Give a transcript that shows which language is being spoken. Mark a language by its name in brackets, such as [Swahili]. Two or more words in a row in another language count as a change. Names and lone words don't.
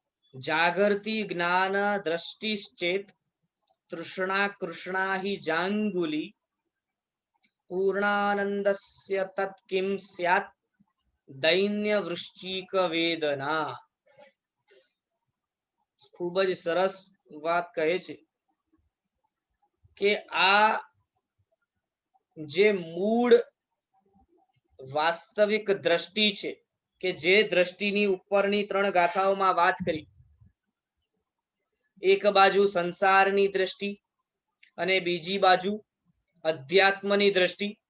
[Sanskrit] जागर्ति ज्ञान दृष्टिश्चेत तृष्णा कृष्णा हि जांगुली पूर्णानंदस्य तत्किं स्यात् दैन्य वृश्चिक वेदना। [Gujarati] ખૂબ જ સરસ વાત કહે છે કે આ જે મૂળ વાસ્તવિક દ્રષ્ટિ છે કે જે દ્રષ્ટિની ઉપરની ત્રણ ગાથાઓમાં વાત કરી, એક બાજુ સંસારની દ્રષ્ટિ અને બીજી બાજુ અધ્યાત્મની દ્રષ્ટિ.